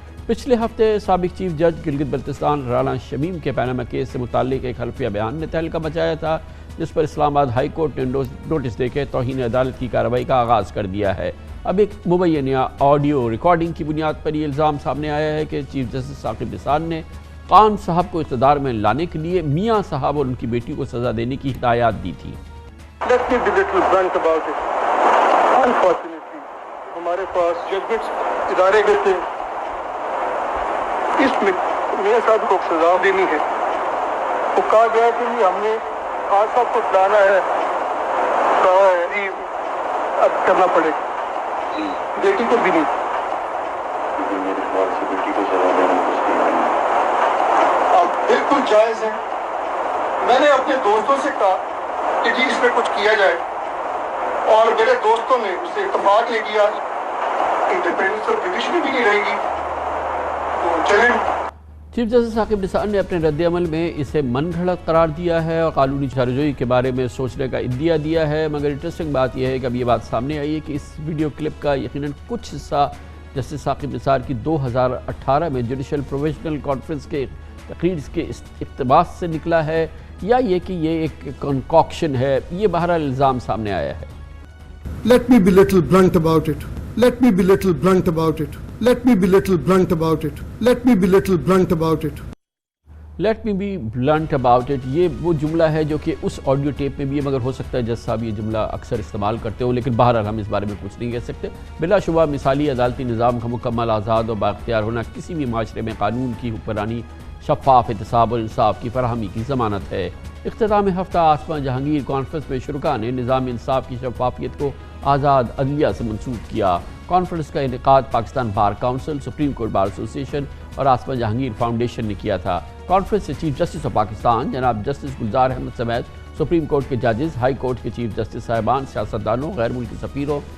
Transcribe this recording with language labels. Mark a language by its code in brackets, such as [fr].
[ur] پچھلے ہفتے سابق چیف جج گلگت بلتستان رانا شمیم کے پاناما کیس سے متعلق ایک حلفیہ بیان نے تہلکہ مچایا تھا، جس پر اسلام آباد ہائی کورٹ نے نوٹس دے کے توہین عدالت کی کارروائی کا آغاز کر دیا ہے۔ اب ایک مبینہ آڈیو ریکارڈنگ کی بنیاد پر یہ الزام سامنے آیا ہے کہ چیف جسٹس ثاقب نثار نے خان صاحب کو اقتدار میں لانے کے لیے میاں صاحب اور ان کی بیٹی کو سزا دینے کی ہدایات دی تھی۔ [en] Let me be little blunt about it. [ur] Unfortunately, ہمارے پاس ججمنٹس ادارے گئے تھے، اس میں میاں صاحب کو سزا دینی ہے۔ وہ کہا گیا کہ ہم نے خان صاحب کو لانا ہے، کہا ہے جی اب کرنا پڑے گا، بیٹی کو بھی نہیں۔ میرے خیال سے بیٹی کو سزا دینا اب بالکل جائز ہے۔ میں نے اپنے دوستوں سے کہا کہ جی اس میں کچھ کیا جائے، اور میرے دوستوں نے اس سے اتفاق لے کیا، انڈیپینڈنس اور جوڈیشری بھی نہیں رہے گی، تو چلیں۔ چیف جسٹس ثاقب نثار نے اپنے رد عمل میں اسے من گھڑت قرار دیا ہے اور قانونی چارجوئی کے بارے میں سوچنے کا عندیہ دیا ہے، مگر انٹرسٹنگ بات یہ ہے کہ اب یہ بات سامنے آئی ہے کہ اس ویڈیو کلپ کا یقیناً کچھ حصہ جسٹس ثاقب نثار کی 2018 میں جوڈیشل پروفیشنل کانفرنس کے تقریر کے اقتباس سے نکلا ہے، یا یہ کہ یہ ایک کنکاکشن ہے۔ یہ بہرحال الزام سامنے آیا ہے۔ [en] Let me be little blunt about it. Let me be little blunt about it. Let me be little blunt about it. Let me be little blunt about it. Let me be blunt about it، [ur] یہ وہ جملہ ہے جو کہ اس audio tape میں بھی ہے، مگر ہو سکتا ہے جج صاحب یہ جملہ اکثر استعمال کرتے ہوں، لیکن بہرحال ہم اس بارے میں کچھ نہیں کہہ سکتے۔ بلا شبہ مثالی عدالتی نظام کا مکمل آزاد اور بااختیار ہونا کسی بھی معاشرے میں قانون کی حکمرانی، شفاف احتساب اور انصاف کی فراہمی کی ضمانت ہے۔ اختتام ہفتہ آسمہ جہانگیر کانفرنس میں شرکاء نے نظام انصاف کی شفافیت کو آزاد عدلیہ سے منسوب کیا۔ کانفرنس کا انعقاد Pakistan bar council, supreme court bar ایسوسی ایشن اور آسمہ جہانگیر فاؤنڈیشن نے کیا تھا۔ کانفرنس سے چیف جسٹس آف پاکستان جناب جسٹس گلزار احمد سمیت سپریم کورٹ کے ججز، ہائی کورٹ کے چیف جسٹس صاحبان، سیاستدانوں، غیر ملکی سفیروں،